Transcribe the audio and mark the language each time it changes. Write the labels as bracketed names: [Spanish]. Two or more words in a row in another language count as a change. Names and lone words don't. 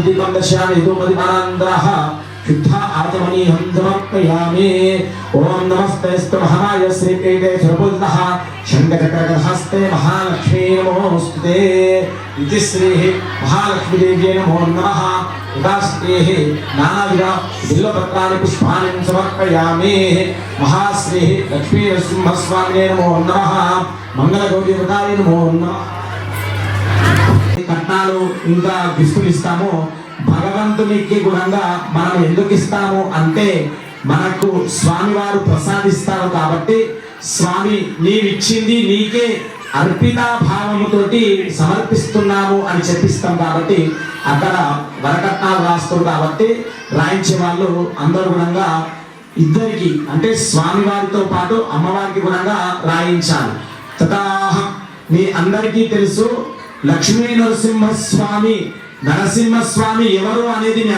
[Sanskrit] दीपं दर्शयामि धूमदीपानन्दः शुद्ध आचमनीयं समर्पयामि ओम नमस्तेस्तु महामाय श्रीपीठे सर्वभूतः शङ्खचक्रगदहस्ते महालक्ष्मी नमोऽस्तुते इति श्री महालक्ष्मीदेव्यै नमो नमः उदास्तेः नानाविध बिल्वपत्राणि पुष्पाणि समर्पयामि महाश्री लक्ष्मीनरसिंहस्वामिने नमो नमः मंगलगौरीव्रताय नमो नमः [Telugu] కట్నాలు ఇంకా గిఫ్టులు ఇస్తాము భగవంతునికి గుణంగా మనం ఎందుకు ఇస్తాము అంటే మనకు స్వామివారు ప్రసాదిస్తారు కాబట్టి స్వామి నీవిచ్చింది నీకే అర్పిత భావముతోటి సమర్పిస్తున్నాము అని చెప్పిస్తాం కాబట్టి అక్కడ వరకట్నాలు రాస్తారు కాబట్టి రాయించే వాళ్ళు అందరూ గుణంగా ఇద్దరికి అంటే స్వామివారితో పాటు అమ్మవారికి గుణంగా రాయించాలి తథా మీ అందరికీ తెలుసు లక్ష్మీ నరసింహస్వామి నరసింహస్వామి ఎవరు అనేది మీ